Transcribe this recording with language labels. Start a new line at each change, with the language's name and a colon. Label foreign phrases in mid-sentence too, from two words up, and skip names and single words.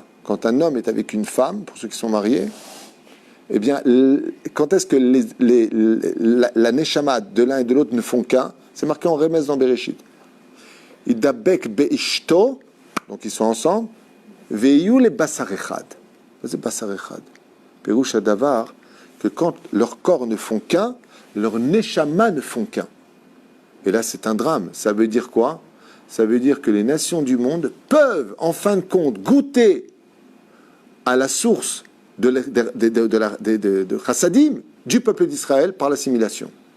French: Quand un homme est avec une femme, pour ceux qui sont mariés, eh bien, quand est-ce que la neshama de l'un et de l'autre ne font qu'un? C'est marqué en Remez dans Bereshit.
Hebrew: ודבק באשתו,
French: donc ils sont ensemble.
Hebrew: והיו לבשר אחד. C'est בשר אחד. פירוש הדבר,
French: que quand leurs corps ne font qu'un, leurs neshama ne font qu'un. Et là, c'est un drame. Ça veut dire quoi? ça veut dire que les nations du monde peuvent, en fin de compte, goûter à la source de chassadim du peuple d'Israël par l'assimilation.